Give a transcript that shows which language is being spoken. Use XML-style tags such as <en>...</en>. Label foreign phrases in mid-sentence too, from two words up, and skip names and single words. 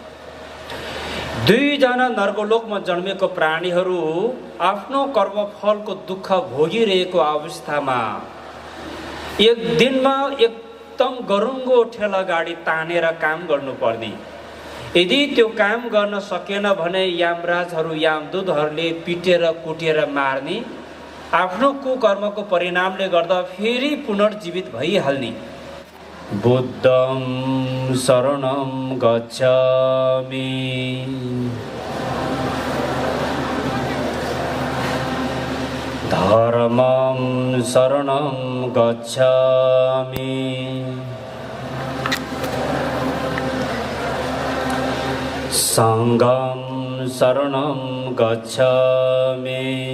<ne>2 जना नर्गलोकमा जन्मेको प्राणीहरू आफ्नो कर्मफलको दुःख भोगिरहेको अवस्थामा एक दिनमा एकदम गरुङ्गो ठेला गाडी तानेर काम गर्नुपर्ने। यदि त्यो काम गर्न सकेन भने यामराजहरू यामदूतहरूले पिटेर कुटेर मार्ने, आफ्नो कुकर्मको परिणामले गर्दा फेरि पुनर्जीवित भइहाल्ने।</ne> <pi>बुद्धं शरणं गच्छामि, धर्मं शरणं गच्छामि, संघं शरणं गच्छामि,</pi>